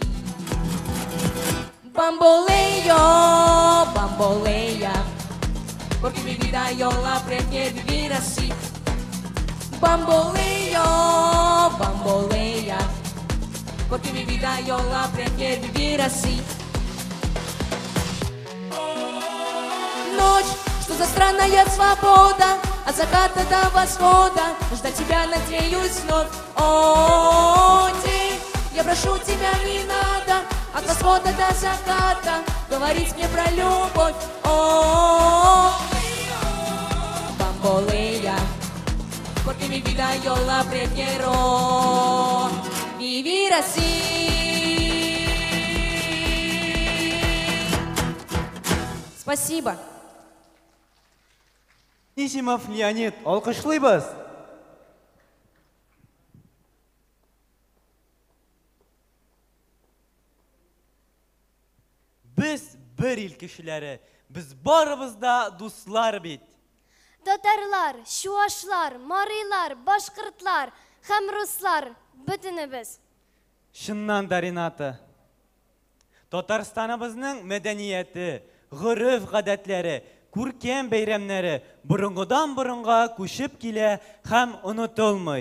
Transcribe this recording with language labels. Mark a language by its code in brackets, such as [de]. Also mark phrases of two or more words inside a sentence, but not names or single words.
[es] Bamboleo, bambolea, porque mi vida yo la prefiero vivir así. Bamboleo, bambolea, porque mi vida yo la prefiero vivir así. [ru] Ночь, что за странная свобода, от заката до восхода, ждать тебя надеюсь вновь. О, день, я прошу тебя, не надо, от восхода до заката, говорить мне про любовь. О, [es] bambolea, porque mi vida yo la prefiero vivir así. [ru] Спасибо. Анисимов Леонид, [tt] алкышлыйбыз. Biz bir ил кешеләре, biz барыбыз да дуслар бит. Татарлар, чуашлар, марыйлар, башкортлар һәм руслар бөтенебез. Шыннан да, Рената. Татарстаныбызның мәдәнияте, гореф-гадәтләре, күркәм бәйрәмнәре борынгыдан-борынга күчеп килә һәм онытылмый.